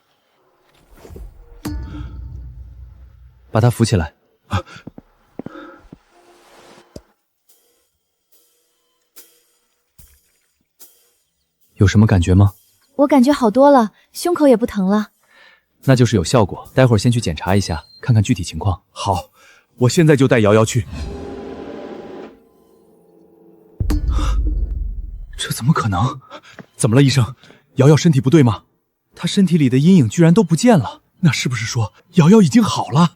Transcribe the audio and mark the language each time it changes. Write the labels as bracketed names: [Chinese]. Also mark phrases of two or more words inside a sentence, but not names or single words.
[Chinese] 把他扶起來。有什麼感覺嗎？我感覺好多了，胸口也不疼了。那就是有效果，待會兒先去檢查一下，看看具體情況。好，我現在就帶瑤瑤去。這怎麼可能？怎麼了，醫生？瑤瑤身體不對嗎？她身體裡的陰影居然都不見了，那是不是說瑤瑤已經好了？